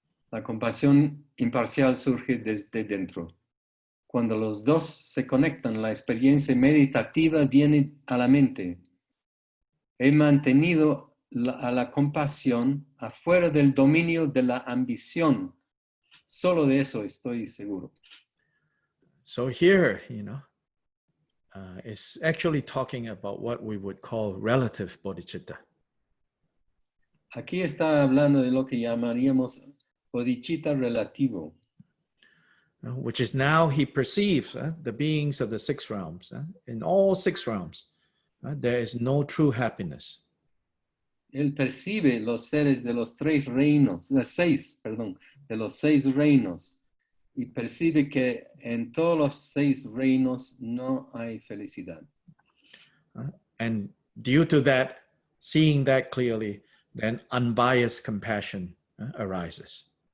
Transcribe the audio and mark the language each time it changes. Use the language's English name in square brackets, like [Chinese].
[Spanish] La compasión imparcial surge desde dentro. Cuando los dos se conectan, la experiencia meditativa viene a la mente. He mantenido a la compasión afuera del dominio de la ambición. Solo de eso estoy seguro. [English] So here, it's actually talking about what we would call relative bodhicitta. [Spanish] Aquí está hablando de lo que llamaríamos bodhicitta relativo. [English] Which is now he perceives the beings of the 6 realms. In all 6 realms, there is no true happiness. [Spanish] Él percibe los seres de los 6 reinos, de los 6 reinos, y percibe que en todos los 6 reinos no hay felicidad. [English] And due to that, seeing that clearly, then unbiased compassion arises.